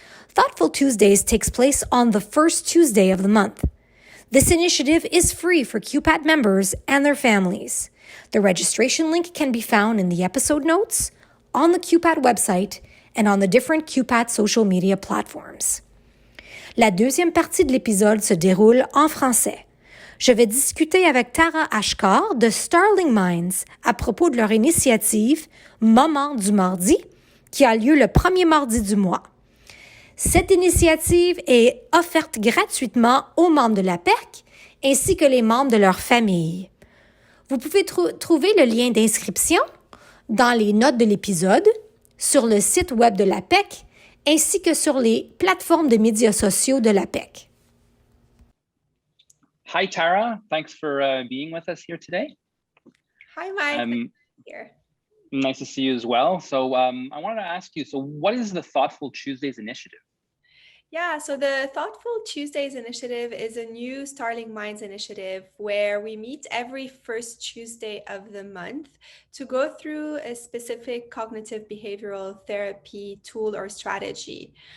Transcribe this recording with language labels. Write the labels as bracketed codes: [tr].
[en] Thoughtful Tuesdays takes place on the first Tuesday of the month. This initiative is free for QPAT members and their families. The registration link can be found in the episode notes, on the QPAT website, and on the different QPAT social media platforms. [fr] La deuxième partie de l'épisode se déroule en français. Je vais discuter avec Tara Ashkar de Starling Minds à propos de leur initiative Moment du mardi qui a lieu le premier mardi du mois. Cette initiative est offerte gratuitement aux membres de la PEC ainsi que les membres de leur famille. Vous pouvez trouver le lien d'inscription dans les notes de l'épisode, sur le site web de la PEC ainsi que sur les plateformes de médias sociaux de la PEC. [en] Hi, Tara. Thanks for being with us here today. Hi, Mike. Here. Nice to see you as well. So I wanted to ask you, so what is the Thoughtful Tuesdays initiative? Yeah, so the Thoughtful Tuesdays initiative is a new Starling Minds initiative where we meet every first Tuesday of the month to go through a specific cognitive behavioral therapy tool or strategy.